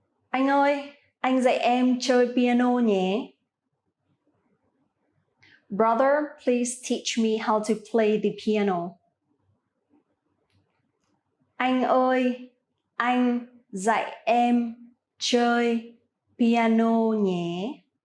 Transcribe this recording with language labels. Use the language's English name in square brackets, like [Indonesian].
[Vietnamese] Anh ơi, anh dạy em chơi piano nhé. [English] Brother, please teach me how to play the piano. [Vietnamese] Anh ơi, anh dạy em chơi piano nhé.